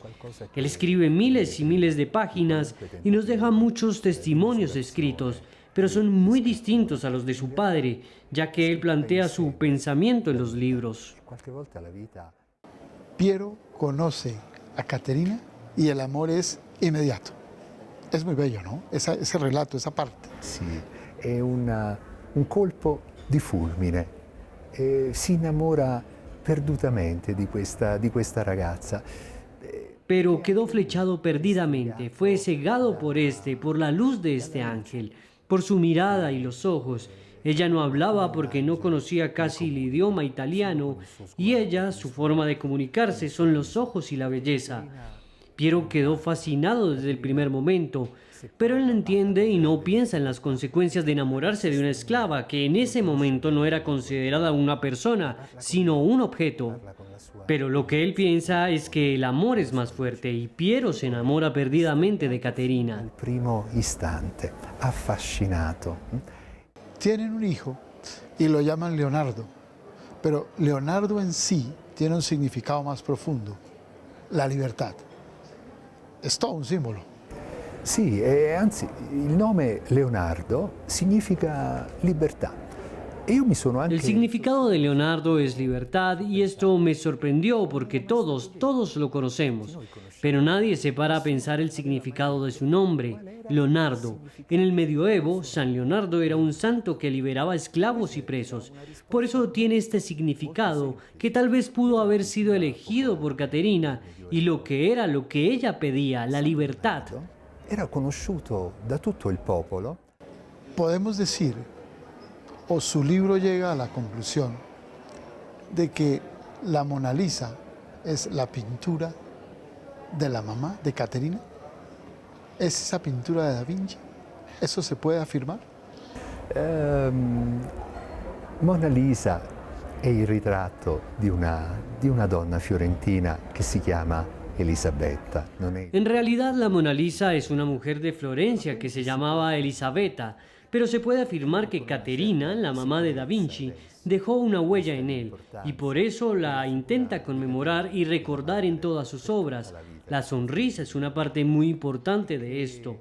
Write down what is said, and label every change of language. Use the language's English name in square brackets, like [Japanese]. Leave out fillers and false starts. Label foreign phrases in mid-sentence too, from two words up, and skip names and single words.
[Spanish] Él escribe miles y miles de páginas y nos deja muchos testimonios escritos, pero son muy distintos a los de su padre, ya que él plantea su pensamiento en los libros. Piero conoce a Caterina y el amor es inmediato. Es muy bello, ¿no? Ese relato, esa parte. [Italian] Sì, è un colpo di fulmine. Si innamora perdutamente di questa ragazza. [Spanish] Pero quedó flechado perdidamente, fue cegado por la luz de este ángel, por su mirada y los ojos. Ella no hablaba porque no conocía casi el idioma italiano y ella, su forma de comunicarse son los ojos y la belleza. Piero quedó fascinado desde el primer momento, pero él no entiende y no piensa en las consecuencias de enamorarse de una esclava que en ese momento no era considerada una persona, sino un objeto. Pero lo que él piensa es que el amor es más fuerte y Piero se enamora perdidamente de Caterina. [Italian] Al primo istante, affascinato. [Spanish] Tienen un hijo y lo llaman Leonardo, pero Leonardo en sí tiene un significado más profundo, la libertad. Es todo un símbolo. [Italian] Sì, anzi, il nome Leonardo significa libertà. E io mi sono anche... [Spanish] El significado de Leonardo es libertad y esto me sorprendió porque todos lo conocemos, pero nadie se para a pensar el significado de su nombre, Leonardo. En el medioevo, San Leonardo era un santo que liberaba esclavos y presos. Por eso tiene este significado, que tal vez pudo haber sido elegido por Caterina y lo que ella pedía, la libertad. [Italian] Era conosciuto da tutto il popolo. [Spanish] Podemos decir, o su libro llega a la conclusión, de que la Mona Lisa es la pintura de la mamá de Caterina. ¿Es esa pintura de Da Vinci? ¿Eso se puede afirmar? [Italian] Mona Lisa è il ritratto di una donna fiorentina che si chiama Elisabetta. [Spanish] En realidad la Mona Lisa es una mujer de Florencia que se llamaba Elisabetta, pero se puede afirmar que Caterina, la mamá de Da Vinci, dejó una huella en él y por eso la intenta conmemorar y recordar en todas sus obras. La sonrisa es una parte muy importante de esto.